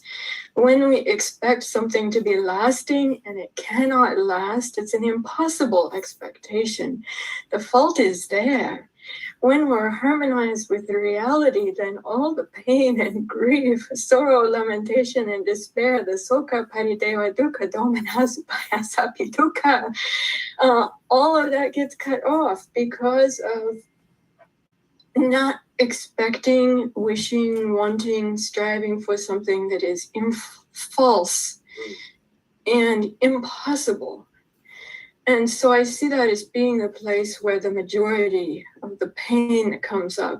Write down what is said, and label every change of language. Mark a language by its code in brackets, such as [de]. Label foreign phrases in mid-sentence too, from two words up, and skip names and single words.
[en] When we expect something to be lasting and it cannot last, it's an impossible expectation. The fault is there. When we're harmonized with the reality, then all the pain and grief, sorrow, lamentation, and despair, the [pi] soka, parideva, dukkha, domanas, payasapi, dukkha, [en] all of that gets cut off because of not expecting, wishing, wanting, striving for something that is false and impossible. And so I see that as being the place where the majority of the pain comes up.